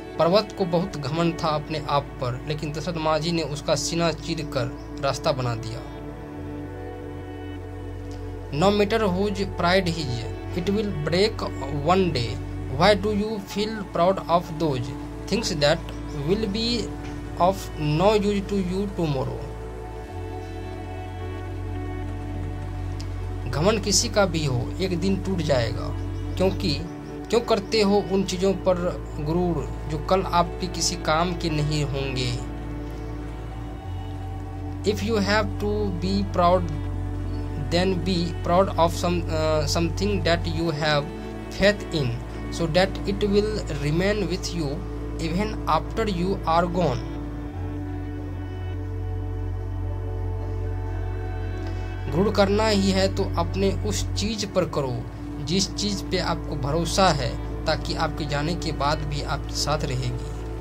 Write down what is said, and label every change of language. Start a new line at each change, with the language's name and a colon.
Hindi: पर्वत को बहुत घमंड था अपने आप पर, लेकिन दशरथ माझी ने उसका सीना चीर कर रास्ता बना दिया।
English: No matter whose pride is, it will break one day. Why do you feel proud of those things that will be of no use to you tomorrow?
Hindi: घमंड किसी का भी हो एक दिन टूट जाएगा, क्यों करते हो उन चीजों पर गुरूर जो कल आपके किसी काम के नहीं होंगे।
English: If you have to be proud, then be proud of something that you have faith in, so that it will remain with you even after you are gone.
Hindi: गुरूर करना ही है तो अपने उस चीज पर करो जिस चीज पे आपको भरोसा है, ताकि आपके जाने के बाद भी आपके साथ रहेगी।